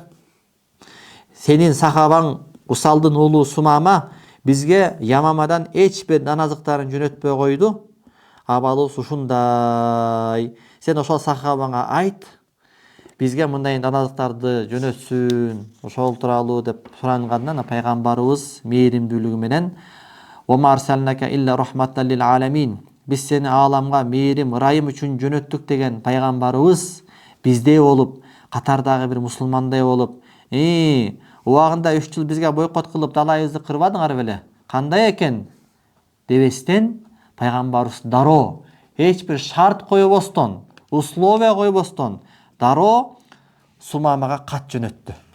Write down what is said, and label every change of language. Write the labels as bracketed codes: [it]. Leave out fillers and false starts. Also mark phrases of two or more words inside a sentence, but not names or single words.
[ky] Сенин сахабаң Усалдын уулу Сумама бизге Ямамадан эч бир дан азыктарын жөнөтпөй койду. Абалыбыз ушундай. Сен ошол сахабаңа айт, бизге мындай дан азыктарды жөнөтсүн, ошол тууралуу деп сурангандан пайгамбарыбыз мээримдүүлүгү менен [ar] "وأرسلناك إلا رحمة للعالمين" [ky] Биз сени ааламга мээрим, ырайым үчүн жөнөттүк деген пайгамбарыбыз биздей болуп, катардагы бир мусулмандай болуп, Убагында 3 жыл бизге бойкот кылып далайыбызды кырбадыңар беле? Кандай экен? Дебестен пайгамбарыбыз дароо эч бир шарт койбостон, условия койбостон дароо Сумамага кат жөнөттү.